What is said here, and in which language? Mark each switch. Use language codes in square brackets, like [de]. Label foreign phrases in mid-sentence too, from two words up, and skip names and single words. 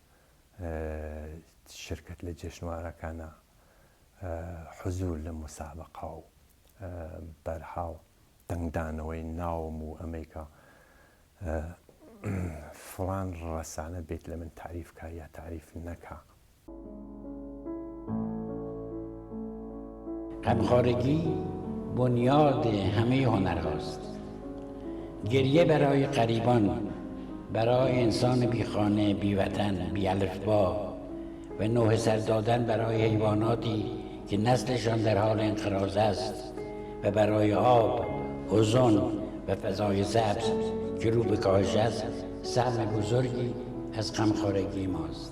[ckb] شرکت لە جێشنوارەکانە حزور لە مسابقە و بەرحاڵ دەنگدانەوەی ناوم و ئەمریکا فڵان ڕەسانە بێت لە من تعریفکە یا تعریف نەکە. [fa] غمخوارگی بنیاد همه هنر هاست. گریه برای غریبان برای انسان بی خانه، بی وطن، بی الفبا و نوح سر دادن برای حیواناتی که نسلشان در حال انقراض است و برای آب، اوزون و فضای سبز که رو به کاهش است، سهم بزرگی از غمخوارگی ماست.